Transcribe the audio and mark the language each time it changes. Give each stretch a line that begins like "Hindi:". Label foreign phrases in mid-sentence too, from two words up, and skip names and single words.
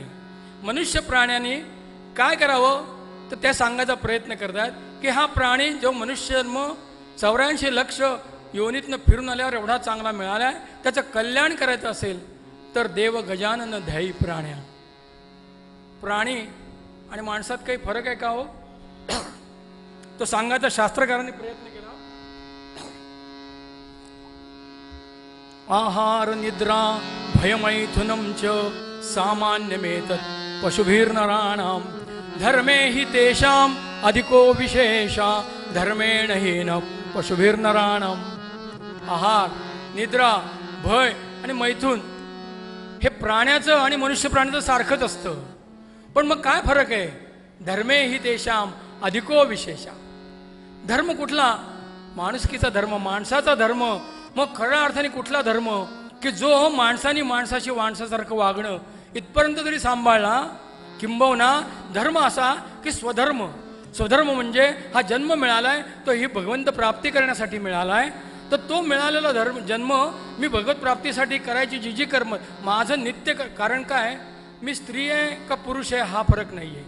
Marathi: मनुष्य प्राण्याने काय करावं तर त्या सांगायचा प्रयत्न करतात की हा प्राणी जो मनुष्य जन्म 84 लक्ष योनीतनं फिरून आल्यावर एवढा चांगला मिळाला आहे, त्याचं कल्याण करायचं असेल तर देव गजानन ध्यायी प्राण्या. प्राणी आणि माणसात काही फरक आहे का हो? तो सांगायचा शास्त्रकारांनी प्रयत्न केला.
Sanskrit: आहार निद्रा भयमैथुनं च सामान्यमेतत् पशुभिर्नराणां, धर्मे हि तेषां अधिको विशेषा धर्मेण हीन पशुभिर्नराणां.
Marathi: आहार, निद्रा, भय आणि मैथुन हे प्राण्याचं आणि मनुष्य प्राण्याचं सारखंच असतं. पण मग काय फरक आहे?
Sanskrit: धर्मे हि तेषां अधिको विशेषा.
Marathi: धर्म कुठला? माणुसकीचा धर्म, माणसाचा धर्म. मग खऱ्या अर्थाने कुठला धर्म की जो माणसाने माणसाशी माणसासारखं वागणं इथपर्यंत जरी सांभाळला. किंबहुना धर्म असा की स्वधर्म. स्वधर्म म्हणजे हा जन्म मिळालाय तो ही भगवंत प्राप्ती करण्यासाठी मिळालाय, तर तो मिळालेला जन्म मी भगवत प्राप्तीसाठी करायची जी कर्म माझं नित्य कारण काय, मी स्त्री आहे का पुरुष आहे हा फरक नाही आहे.